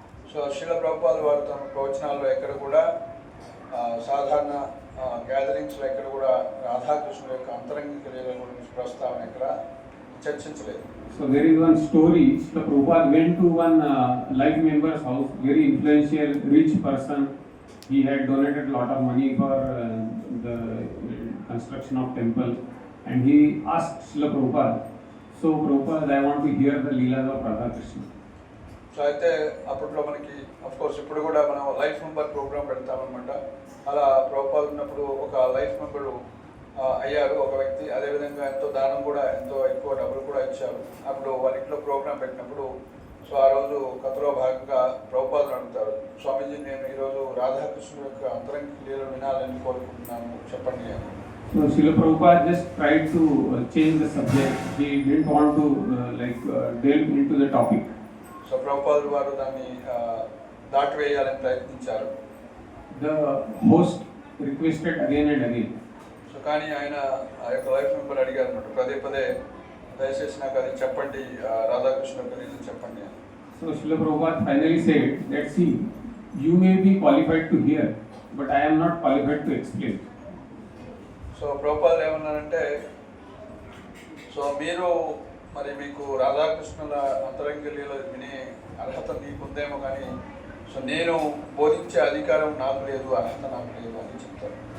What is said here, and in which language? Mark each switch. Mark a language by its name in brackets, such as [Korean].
[Telugu] So Srila ప్రభుపాదుల వారు తమ ప్రవచనాల్లో ఎక్కడ కూడా సాధారణ గ్యాదరింగ్స్లో ఎక్కడ కూడా రాధాకృష్ణుల యొక్క అంతరంగిక లీలల గురించి ప్రస్తావన ఎక్కడ చర్చించలేదు. [English] So there is one story. Srila Prabhupada went to one life member's house, very influential, rich person. He had donated a lot of money for the construction of temple, and he asked Srila Prabhupada, "So Prabhupada, I want to hear the leelas of Radha Krishna." [Telugu] So అయితే అప్పట్లో మనకి of course ఇప్పుడు కూడా మనం life member programme పెడతామన్నమాట. అలా ప్రభుపాదులు ఉన్నప్పుడు ఒక life member అయ్యారు ఒక వ్యక్తి. అదేవిధంగా ఎంతో దానం కూడా, ఎంతో ఎక్కువ డబ్బులు కూడా ఇచ్చారు. అప్పుడు వాళ్ళ ఇంట్లో ప్రోగ్రామ్ పెట్టినప్పుడు సో ఆ రోజు కథలో భాగంగా ప్రభుపాదులు అడుగుతారు, స్వామీజీ నేను ఈరోజు రాధాకృష్ణుల యొక్క అంతరంగ లీలలు వినాలని కోరుకుంటున్నాను, చెప్పండి అని. [English] So Srila Prabhupada just tried to change the subject. He didn't want to delve into the topic. [Telugu] So ప్రభుపాదులు వారు దాన్ని దాటివేయాలని ప్రయత్నించారు. [English] The host requested again and again. [Telugu] So కానీ ఆయన ఆ యొక్క లైఫ్ మెంబర్ అడిగారు అన్నమాట, పదే పదే దయచేసి నాకు అది చెప్పండి, రాధాకృష్ణ యొక్క రీజన్ చెప్పండి అని. [English] So Srila Prabhupada finally said that see, you may be qualified to hear, but I am not qualified to explain. [Telugu] So ప్రభుపాదులు ఏమన్నారంటే, సో మీరు మరి మీకు రాధాకృష్ణుల అంతరంగ లీల వినే అర్హత నీకుందేమో కానీ సో నేను బోధించే అధికారం నాకు లేదు, అర్హత నాకు లేదు అని చెప్తారు.